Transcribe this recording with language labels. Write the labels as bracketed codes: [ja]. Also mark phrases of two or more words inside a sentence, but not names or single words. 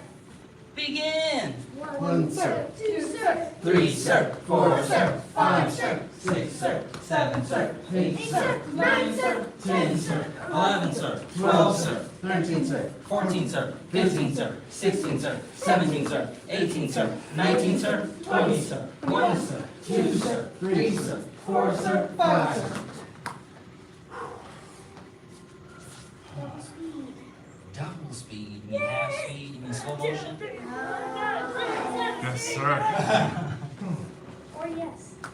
[en] Begin. One, sir. Two, sir. Three, sir. Four, sir. Five, sir. Six, sir. Seven, sir. Eight, sir. Nine, sir. 10, sir. 11, sir. 12, sir. 13, sir. 14, sir. 15, sir. 16, sir. 17, sir. 18, sir. 19, sir. 20, sir. 1, sir. 2, sir. 3, sir. 4, sir. 5, sir. Double speed. You mean half speed? You mean slow motion? Yes, sir. Or yes.